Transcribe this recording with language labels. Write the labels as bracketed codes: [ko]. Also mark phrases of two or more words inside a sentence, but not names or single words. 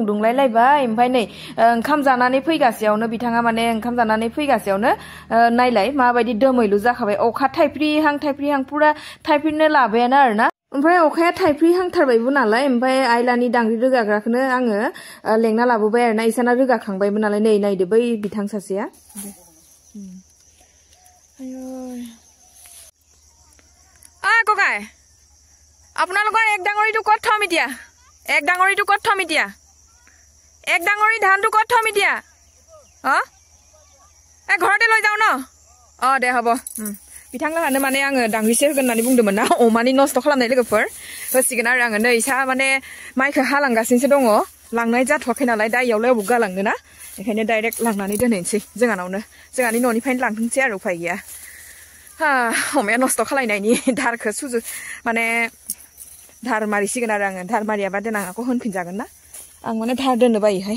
[brx] दुंलायलायबाय ओमफ्राय नै ओंखाम जानानै फैगासेयावनो बिथाङा माने ओंखाम जानानै फैगासेयावनो नायलाय माबायदि दोमैलु जाखाबाय अखा थाइफ्रिहां पुरा थाइफ्रिनो लाबायानो आरोना ओमफ्राय अखाया थाइफ्रिहांथारबायबो नालाय ओमफ्राय आइलानि दांग्रि रोगाग्राखौनो आङो लेंना लाबोबाय आरोना इसाना रोगाखांबायबो नालाय नै नायदो बै बिथां सासेया [as] ककाय আপোনালোকৰ এক ডাঙৰীটো কত থম এতিয়া এক ডাঙৰীটো কত থম এতিয়া এক ডাঙৰী ধানটো কত থম এতিয়া ঘৰতে লৈ যাও ন দে হ'ব [brx] बिथांलाहानो माने आङो दांग्रिसे होगोन होननानै बुंदोंमोन ना अमानि नस्थ' खालामनाय लोगोफोर होसिगोन आरो आङो नै इसा माने माइखौ हालांगासिनोसो दङ लांनाय जाथ'वाखै नालाय दा इयावलाय अबाव गालांनो ना बेखायनो डाइरेक्ट लांनानै दोनहैनोसै जोंहानावनो जोंहानि न'निफ्रायनो लांथोंसै आरो उफाय गैया अमाया नस्थ' खालायनायनि धारखौ माने धार मारिसिगोन आरो आङो धार मारियाबा देनां आंखौ होनफिनजागोन ना आं माने धार दोननो बायोहाय